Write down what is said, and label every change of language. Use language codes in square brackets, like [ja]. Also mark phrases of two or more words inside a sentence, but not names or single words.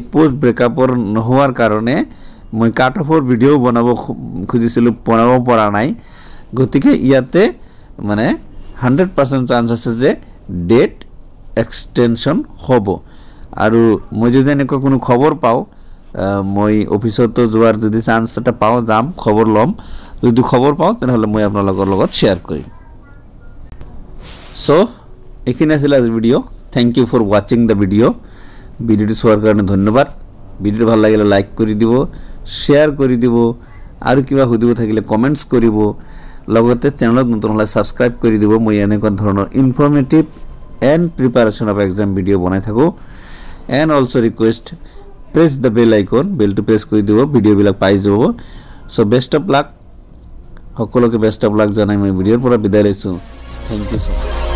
[as] পোষ্ট ব্ৰেকআপৰ নহোৱাৰ কাৰণে মই [en] cut off [as] ভিডিও বনাব খুজিছিলো বনাব পৰা নাই গতিকে ইয়াতে মানে 100% চান্স আছে যে [en] date extension [as] হ'ব আৰু মই যদি এনেকুৱা কোনো খবৰ পাও মই অফিসত যোৱাৰ যদি চান্স এটা পাও যাম খবৰ লম যদি খবৰ পাও তেনহলে মই আপোনালোকৰ লগত শেয়াৰ কৰিম সো এখানে আছিল আজি ভিডিও [en] thank you for watching the video [as] চোৱাৰ কাৰণে ধন্যবাদ ভিডিও ভাল লাগিলে লাইক কৰি দিব শেয়াৰ কৰি দিব আৰু কিবা সুধিব থাকিলে কমেন্টস কৰিব লগতে চেনেলত নতুন হলে সাবস্ক্রাইব কৰি দিব মই এনেকুৱা ধৰণৰ [en] informative and preparation of exam [as] ভিডিও বনাই থাকো [en] and also request press the bell icon bell to press [as] কৰি দিব ভিডিও বিলাক পাই যাব সো [en] best of luck [as] সকলোকে [en] best of luck [as] জনাই মই ভিডিওৰ পৰা বিদায় লৈছো [en] thank you so